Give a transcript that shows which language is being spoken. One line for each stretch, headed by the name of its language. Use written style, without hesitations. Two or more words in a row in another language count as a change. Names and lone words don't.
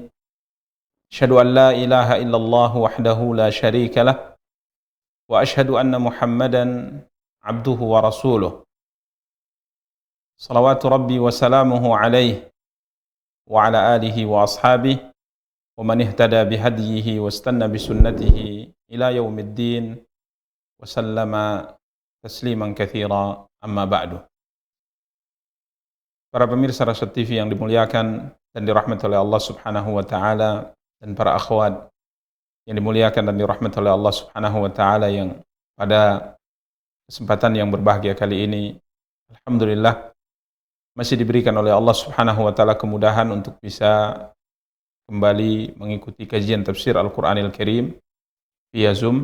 Arabic: أشهد أن لا إله إلا الله وحده لا شريك له. وأشهد أن محمدا عبده ورسوله. صلوات ربي وسلامه عليه وعلى آله وأصحابه ومن اهتدى بهديه واستن بسنته إلى يوم الدين وسلم تسليما كثيرا أما بعد.
Indonesian: Para pemirsa Rasyad TV yang dimuliakan dan dirahmati oleh Allah
Arabic: سبحانه وتعالى,
Indonesian: dan para akhwat yang dimuliakan dan dirahmati oleh Allah
Arabic: سبحانه وتعالى,
Indonesian: yang pada kesempatan yang berbahagia kali ini alhamdulillah masih diberikan oleh Allah
Arabic: سبحانه وتعالى
Indonesian: kemudahan untuk bisa kembali mengikuti kajian tafsir Al-Qur'anil Karim via Zoom.